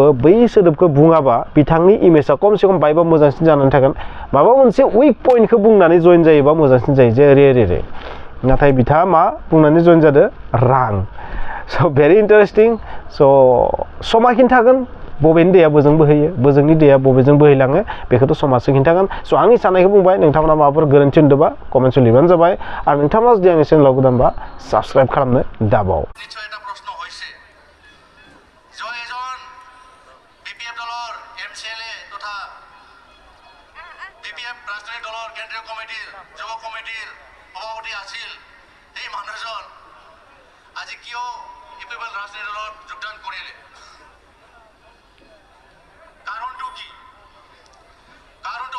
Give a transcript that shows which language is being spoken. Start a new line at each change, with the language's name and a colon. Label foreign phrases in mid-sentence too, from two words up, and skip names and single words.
Bodo: बै सोदोबखौ बुङाबा बिथांनि इमेजआ खमसे खम बायबा मोजांसिन जानानै थागोन माबा मोनसे
English: weak pointखौ
Bodo: बुंनानै जइन जायोबा मोजांसिन जायो जे ओरै नाथाय बिथाङा मा बुंनानै जइन जादों रां स'
English: very interesting
Bodo: स' समा खिन्थागोन बबेनि दैया बोजों बोहैयो बोजोंनि दैया बबेजों बोहैलाङो बेखौथ' समाजसो खिन्थागोन स' आंनि साननायखौ बुंबाय नोंथांमोना माबाफोर गोरोन्थि होनदोंबा कमेन्टआव लिरबानो जाबाय आरो नोंथांमोना जुदि आंनि चेनेलाव गोदानबा साबस्क्राइब खालामनो दाबाव
Assamese: আজি কিয় ইউপিপিএল ৰাজনীতি দলত যোগদান কৰিলে কাৰণটো কি কাৰণটো